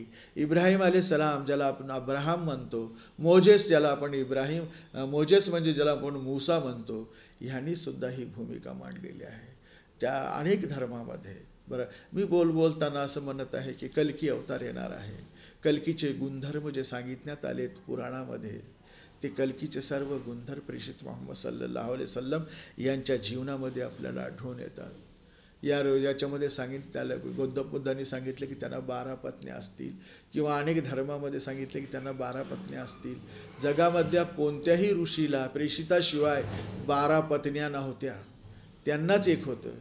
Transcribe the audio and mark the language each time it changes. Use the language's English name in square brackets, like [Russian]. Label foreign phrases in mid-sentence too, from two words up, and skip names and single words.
[Marathi] इब्राहिम अलैहिस्सलाम, ज्याला आपण अब्राहम म्हणतो, मोजेस ज्याला आपण मोजेस म्हणजे ज्याला आपण मूसा म्हणतो, ह्यांनी सुद्धा ही भूमिका मांडलेली आहे त्या अनेक धर्मामध्ये. बरं, मी बोलताना असं म्हणत आहे की कल्की अवतार येणार आहे. कल्कीचे गुणधर्म जे सांगितण्यात आलेत पुराणामध्ये, ते कल्कीचे सर्व गुणधर्म प्रेषित मोहम्मद [Arabic] صلى الله عليه وسلم [Marathi] यांच्या जीवनामध्ये आपल्याला आढळून येतात. याच्यामध्ये त्याला गौतम बुद्धांनी सांगितलं की त्यांना 12 पत्न्या असतील, किंवा अनेक धर्मामध्ये सांगितले की त्यांना 12 पत्न्या असतील. जगामधल्या कोणत्याही ऋषीला प्रेषिताशिवाय 12 पत्न्या नव्हत्या, त्यांनाच एक होतं.